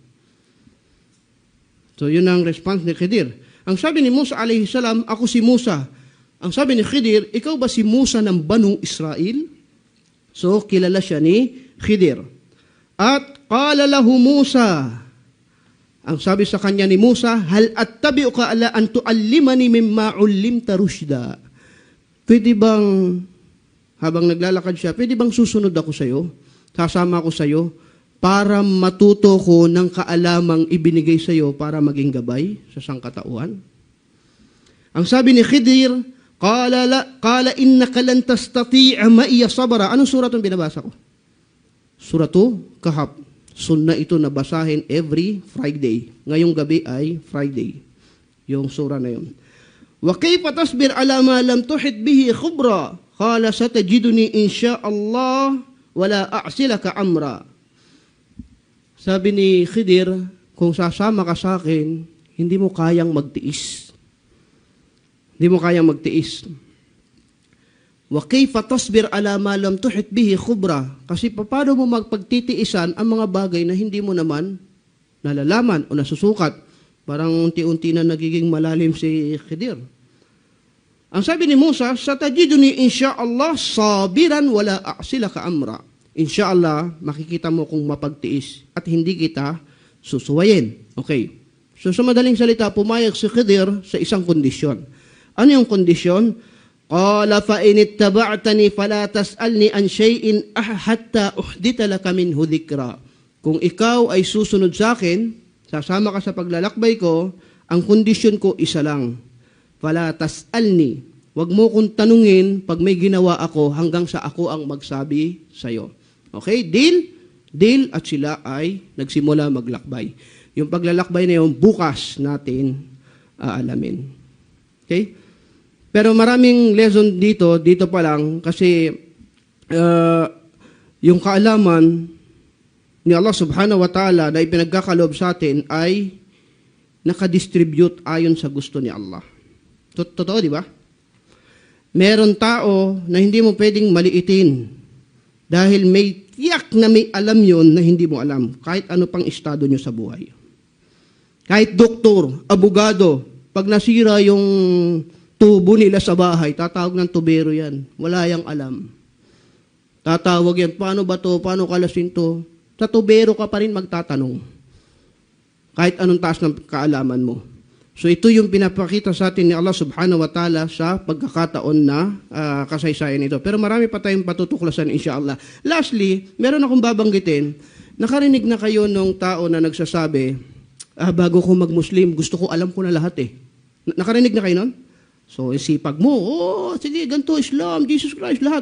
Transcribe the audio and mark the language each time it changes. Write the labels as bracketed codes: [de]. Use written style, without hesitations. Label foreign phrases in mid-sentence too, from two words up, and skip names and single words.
[tl] So, yun ang response ni Khidir. Ang sabi ni Musa [ar] عليه السلام, [tl] ako si Musa. Ang sabi ni Khidir, ikaw ba si Musa ng Banu Israel? So, kilala siya ni Khidir. [ar] At قال له موسى, [tl] ang sabi sa kanya ni Musa, [ar] هل أتبعك على أن تعلمني مما علمت رشدا. [tl] Pwede bang, habang naglalakad siya, pwede bang susunod ako sa iyo? Sasama ako sa iyo? Para matuto ko ng kaalamang ibinigay sa iyo para maging gabay sa sangkatauhan. Ang sabi ni Khidir, [ar] قال إنك لن تستطيع معي صبرا. [tl] Anong surat ang binabasa ko? Suratu Kahf. Sunna ito na basahin [en] every Friday. [tl] Ngayong gabi ay Friday. Yung sura na yun. [ar] وكيف تصبر على ما لم تحط به خبرا قال ستجدني إن شاء الله ولا أعصي لك أمرا. [tl] Sabi ni Khidir, kung sasama ka sa akin, hindi mo kayang magtiis. Hindi mo kayang magtiis. [ar] وكيف تصبر على ما لم تحط به خبرا? [tl] Kasi paano mo magpagtitiisan ang mga bagay na hindi mo naman nalalaman o nasusukat? Parang unti-unti na nagiging malalim si Khidir. Ang sabi ni Musa, [ar] ستجدني إن شاء الله صابرا ولا أعصي لك أمرا. [tl] Insyaallah, makikita mo kung mapagtiis at hindi kita susuwayin. Okay. So sa madaling salita, pumayag si Khidir sa isang kondisyon. Ano yung kondisyon? [ar] قال فإن اتبعتني فلا تسألني عن شيء حتى أحدث لك منه ذكرا. [tl] Kung ikaw ay susunod sa akin, sasama ka sa paglalakbay ko, ang kondisyon ko isa lang. [ar] فلا تسألني. [tl] Wag mo kong tanungin pag may ginawa ako hanggang sa ako ang magsabi sa iyo. [en] Okay? Deal? [tl] Deal at sila ay nagsimula maglakbay. Yung paglalakbay na yun, bukas natin aalamin. Okay? Pero maraming lesson dito pa lang, kasi yung kaalaman ni Allah [ar] سبحانه وتعالى [tl] na ipinagkakaloob sa atin ay nakadistribute ayon sa gusto ni Allah. Totoo, di ba? Meron tao na hindi mo pwedeng maliitin dahil may tiyak na may alam yon na hindi mo alam, kahit ano pang estado nyo sa buhay. Kahit doktor, abogado, pag nasira yung tubo nila sa bahay, tatawag ng tubero yan. Wala yang alam. Tatawag yan, paano ba to? Paano kalasin to? Sa tubero ka pa rin magtatanong. Kahit anong taas ng kaalaman mo. So ito yung pinapakita sa atin ni Allah [ar] سبحانه وتعالى [tl] sa pagkakataon na kasaysayan ito. Pero marami pa tayong patutuklasan insyaAllah. Lastly, meron akong babanggitin. Nakarinig na kayo nung tao na nagsasabi, bago ko mag-Muslim, gusto ko alam ko na lahat eh. Nakarinig na kayo nun? So, isipag mo, sige, ganito, Islam, Jesus Christ, lahat.